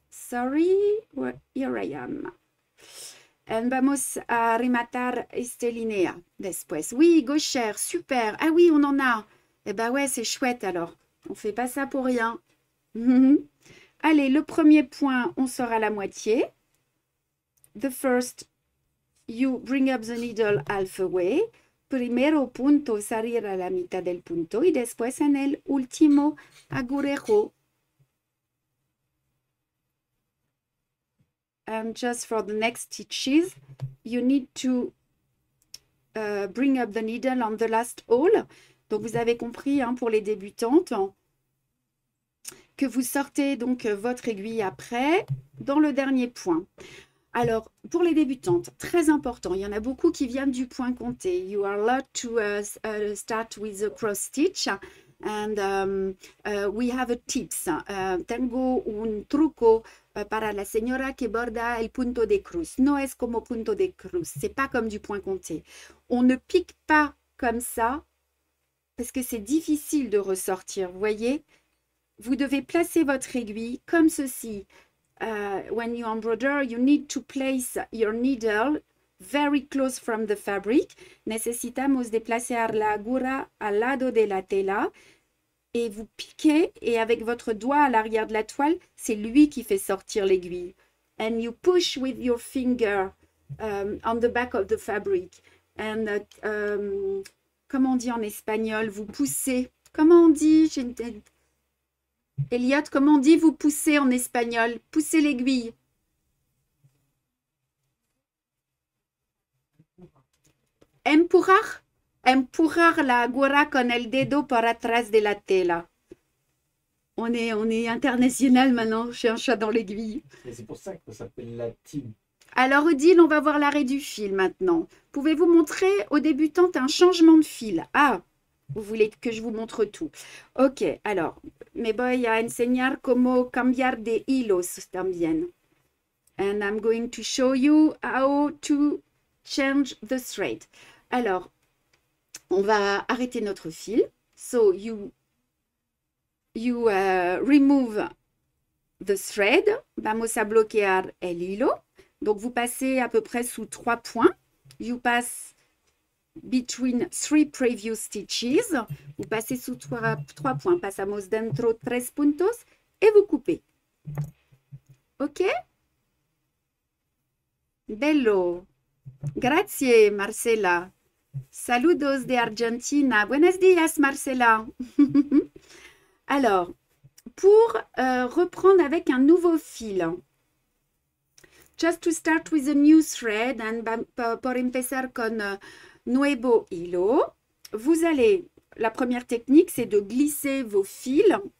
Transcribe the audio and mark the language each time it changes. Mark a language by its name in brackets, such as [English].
[English] Sorry, here I am. [Spanish] And vamos a rematar esta línea después. [French] Oui, gauchère, super. Ah oui, on en a. Eh ben ouais, c'est chouette alors. On fait pas ça pour rien. Allez, le premier point, on sort à la moitié. [English] The first, you bring up the needle halfway. [Spanish] Primero punto, salir a la mitad del punto. Y después en el último agujero. [English] And just for the next stitches, you need to bring up the needle on the last hole. [French] Donc, vous avez compris, hein, pour les débutantes, que vous sortez donc votre aiguille après dans le dernier point. Alors, pour les débutantes, très important, il y en a beaucoup qui viennent du point compté. [English] You are allowed to start with the cross stitch. And we have a tips. [Spanish] Tengo un truco para la señora que borda el punto de cruz. No es como punto de cruz. [French] C'est pas comme du point compté. On ne pique pas comme ça parce que c'est difficile de ressortir. Vous voyez, vous devez placer votre aiguille comme ceci. [English] When you embroider, you need to place your needle very close from the fabric. [Spanish] Necesitamos desplazar la aguja al lado de la tela. [French] Et vous piquez, et avec votre doigt à l'arrière de la toile, c'est lui qui fait sortir l'aiguille. [English] And you push with your finger on the back of the fabric. [French] And comment on dit en espagnol? Vous poussez. Comment on dit? Elliot, comment on dit vous poussez en espagnol? Poussez l'aiguille. [Spanish] Empujar. Empujar la aguja con el dedo por atrás de la tela. [French] On est international maintenant. J'ai un chat dans l'aiguille. C'est pour ça que ça s'appelle la team. Alors, Odile, on va voir l'arrêt du fil maintenant. Pouvez-vous montrer aux débutantes un changement de fil? Ah, vous voulez que je vous montre tout. [Spanish] Ok, alors, me voy a enseñar cómo cambiar de hilos también. [English] And I'm going to show you how to change the thread. [French] Alors, on va arrêter notre fil. [English] So, you remove the thread. [Spanish] Vamos a bloquear el hilo. [French] Donc, vous passez à peu près sous 3 points. [English] You pass between 3 previous stitches. [French] Vous passez sous 3 points. [Spanish] Pasamos dentro 3 puntos. [French] Et vous coupez. [Spanish] OK? [Italian] Bello. Grazie, Marcela. [Spanish] Saludos de Argentina. Buenos días, Marcela. [French] Alors, pour reprendre avec un nouveau fil. [English] Just to start with a new thread, and [Spanish] por empezar con nuevo hilo, [French] vous allez, la première technique, c'est de glisser vos fils.